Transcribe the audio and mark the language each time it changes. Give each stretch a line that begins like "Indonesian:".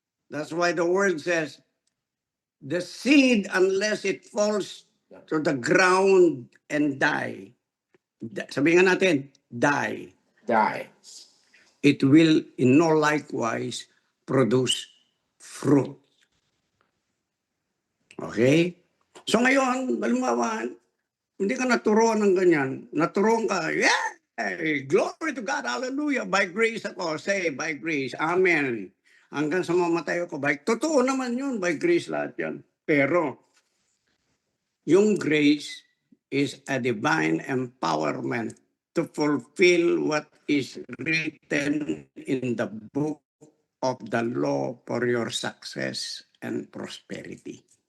English: That's why the word says, the seed, unless it falls to the ground and die,
Filipino: sabihin nga natin,
English: die, Die. it will in no likewise produce fruit. Okay?
Filipino: So ngayon, halimbawa, hindi ka naturuan ng ganyan. Naturuan ka,
English: yeah! Glory to God, hallelujah.
Filipino: By grace ako,
English: say, by grace, amen.
Filipino: Hanggang sa mamatay ako, totoo naman yun, by grace lahat yan. Pero, yung
English: grace is a divine empowerment to fulfill what is written in the book of the law for your success and prosperity.